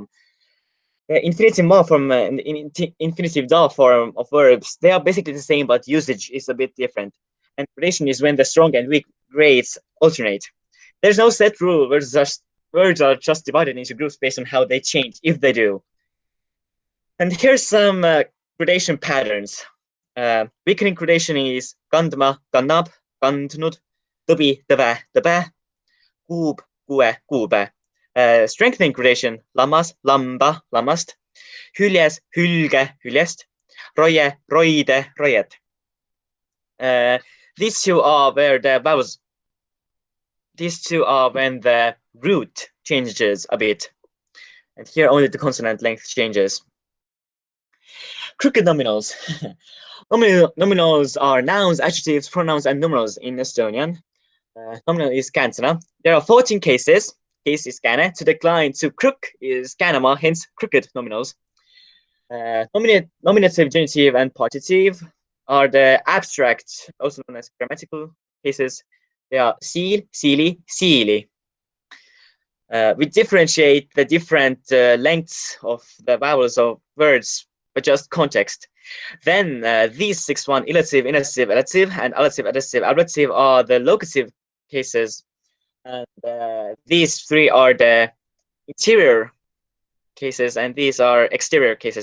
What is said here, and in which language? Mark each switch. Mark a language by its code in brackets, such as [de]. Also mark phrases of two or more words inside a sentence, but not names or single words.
[en] Infinitive form and infinitive form of verbs, they are basically the same, but usage is a bit different. And gradation is when the strong and weak grades alternate. There's no set rule. Words are just divided into groups based on how they change, if they do. And here's some gradation patterns. Weakening gradation is [et] kandma, kannab, kandnud, tõbi, tõve, tõbe, kuub, kue, kuube. [en] Strengthening gradation, [et] lammas, lamba, lammast, hüljes, hülge, hyljest, roie, roide, roiet. [en] These two are where the vowels. These two are when the root changes a bit. And here only the consonant length changes. Crooked nominals. Nominals are nouns, adjectives, pronouns, and numerals in Estonian. Nominal is käänsõna. There are 14 cases. Case is kääne. To decline, to crook is käänema, hence crooked nominals. Nominative, genitive, and partitive are the abstract, also known as grammatical cases. They are [et] siil, siili, siili. [en] We differentiate the different lengths of the vowels of words by just context. Then these 6-1, illative, inative, elative, and allative, adjective, ablative are the locative cases. And these 3 are the interior cases, and these are exterior cases.